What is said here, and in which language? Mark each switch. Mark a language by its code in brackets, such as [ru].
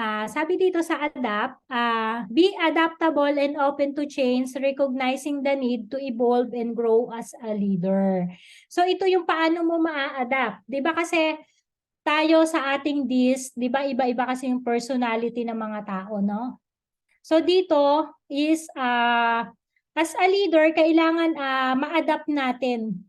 [tl] Sabi dito sa adapt, [en] be adaptable and open to change, recognizing the need to evolve and grow as a leader. [tl] So ito yung paano mo maa-adapt. 'Di ba kasi tayo sa ating di ba iba-iba kasi yung personality ng mga tao, no? So dito is [en] as a leader, [tl] kailangan ma-adapt natin.